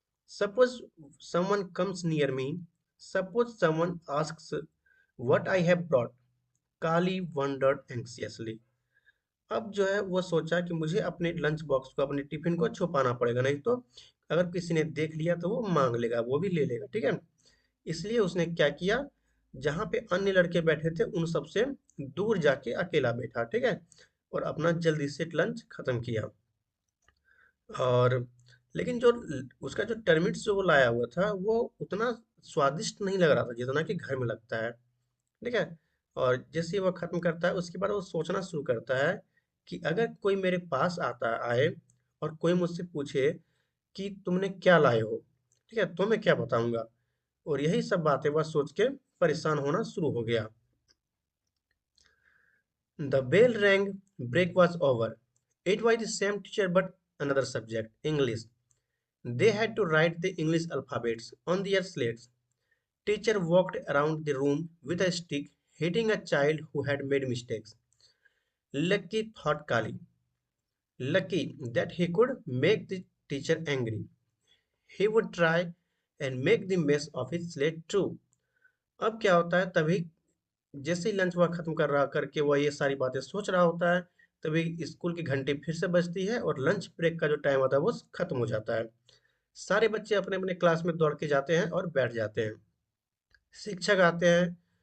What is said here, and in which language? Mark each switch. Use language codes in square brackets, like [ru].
[en] Suppose someone comes near me. Suppose someone asks what I have brought. Kali wondered anxiously. [hi] अब जो है वो सोचा कि मुझे अपने लंच बॉक्स को, अपने टिफिन को छुपाना पड़ेगा, नहीं तो अगर किसी ने देख लिया तो वो मांग लेगा, वो भी ले लेगा। ठीक है, इसलिए उसने क्या किया, जहां पे अन्य लड़के बैठे थे उन सबसे दूर जाके अकेला बैठा। ठीक है, और अपना जल्दी से लंच खत्म किया। और लेकिन जो उसका जो टर्मिट्स जो वो लाया हुआ था वो उतना स्वादिष्ट नहीं लग रहा था जितना कि घर में लगता है। ठीक है, और जैसे ही वो खत्म करता है उसके बाद वो सोचना शुरू करता है कि अगर कोई मेरे पास आता आए और कोई मुझसे पूछे कि तुमने क्या लाए हो, ठीक है, तो मैं क्या बताऊंगा। और यही सब बातें वह सोच के परेशान होना शुरू हो गया। [en] The bell rang, break was over. It was the same teacher but another subject, English. They had to write the English alphabets on their slates. Teacher walked around the room with a stick, hitting a child who had made mistakes. Lucky, thought Kali. Lucky that he could make the teacher angry. He would try and make the mess of his slate too. [hi] अब क्या होता है, तभी जैसे ही lunch वह खत्म कर रहा करके वह ये सारी बातें सोच रहा होता है, तभी स्कूल की घंटी फिर से बजती है और लंच ब्रेक का जो टाइम होता है वो खत्म हो जाता है। सारे बच्चे अपने अपने क्लास में दौड़ के जाते हैं और बैठ जाते हैं। शिक्षक आते हैं।